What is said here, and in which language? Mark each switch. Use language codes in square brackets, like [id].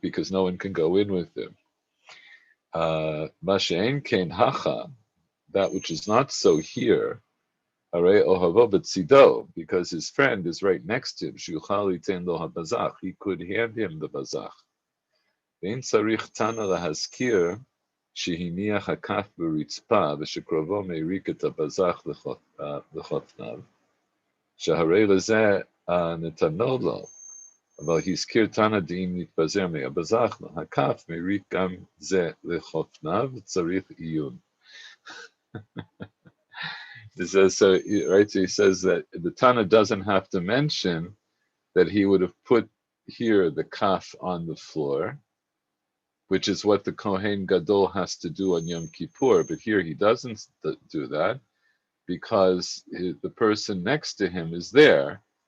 [en] Because no one can go in with him. [he] Masha'en kein hacha, [en] that which is not so here, [he] hare ohavo b'tzido, [en] because his friend is right next to him. [he] Sheyuchal yiten lo habazach, [en] he could hand him the bazach. [he] ואין צריך תנא להזכיר שהניח הכף ברצפה ושקרובו מריק את הבזח לחופניו, שהרי לזה נתנו לו, אבל הזכיר תנא דאם נתפזר מהבזח הכף מריק גם זה לחופניו, צריך עיון. [en] So he says that the Tana doesn't have to mention that he would have put here the kaf on the floor, which is what the Kohen Gadol has to do on Yom Kippur. But here he doesn't do that because the person next to him is there.